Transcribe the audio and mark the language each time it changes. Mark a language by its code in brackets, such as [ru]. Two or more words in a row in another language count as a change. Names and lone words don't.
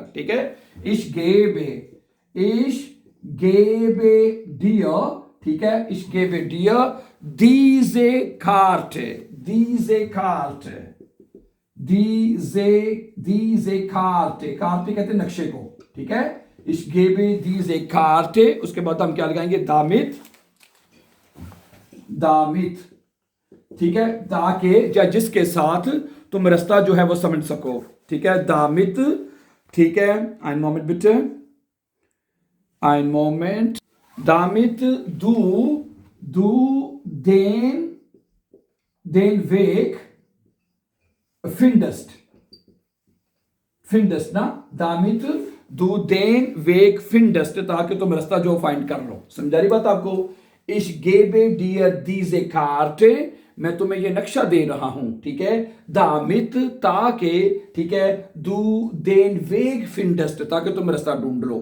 [hi] ठीक है, [de] ich gebe dir, [hi] ठीक है, [de] ich gebe dir die Karte, die Karte, die Karte, Karte [hi] कहते हैं नक्शे को। ठीक है, [de] ich gebe die Karte, [hi] उसके बाद हम क्या लगाएंगे? [de] damit, damit. [hi] ठीक है, ताकि या जिसके साथ तुम रास्ता जो है वो समझ सको। ठीक है, दामित। ठीक है, [de] ein Moment bitte, ein Moment, damit du den Weg findest ना, damit du den Weg findest, [hi] ताकि तुम रास्ता जो फाइंड कर लो। समझा रही बात आपको? [de] ich gebe dir die Karte, [hi] मैं तुम्हें ये नक्शा दे रहा हूं। ठीक है, दामित ताकि, ठीक है, [de] du den Weg findest, [hi] ताकि तुम रास्ता ढूंढ लो।